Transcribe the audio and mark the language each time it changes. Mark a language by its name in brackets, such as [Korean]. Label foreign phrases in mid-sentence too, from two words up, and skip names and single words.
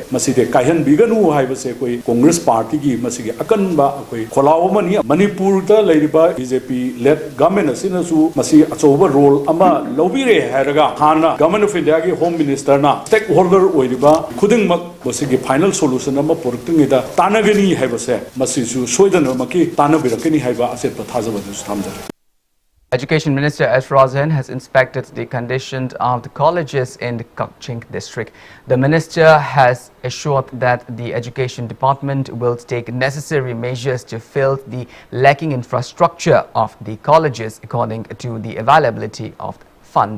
[Manipuri] maside kaihan biganu haiba se koi [English] Congress party [Manipuri] gi masigi akan ba koi kholaw mani Manipur da leiriba [English] BJP led government [Manipuri] asina su masi achoba role ama lobire hairaga hana [English] government of India [Manipuri] gi [English] home minister [Manipuri] na stakeholder oiriba khuding mak masigi [English] final solution [Manipuri] ama porting da tanagani haiba se masi su soidana maki tanabirakani haiba aset pathajaba su thamjare. [English] Education Minister S. Rajan has inspected the condition of the colleges in the Kaching district. The minister has assured that the Education Department will take necessary measures to fill the lacking infrastructure of the colleges according to the availability of fund.